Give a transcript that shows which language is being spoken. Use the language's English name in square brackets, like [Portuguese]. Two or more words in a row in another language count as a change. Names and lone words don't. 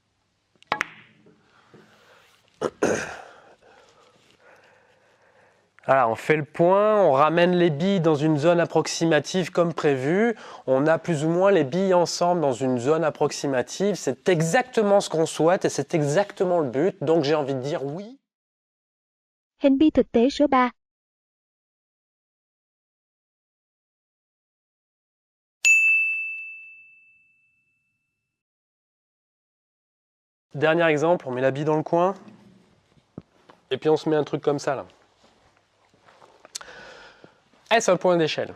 [French] Voilà, on fait le point, on ramène les billes dans une zone approximative comme prévu. On a plus ou moins les billes ensemble dans une zone approximative. C'est exactement ce qu'on souhaite et c'est exactement le but. Donc j'ai envie de dire oui. [Vietnamese] Hình bi thực tế số 3. [French] Dernier exemple, on met la bille dans le coin. Et puis on se met un truc comme ça là. Est-ce un point d'échelle?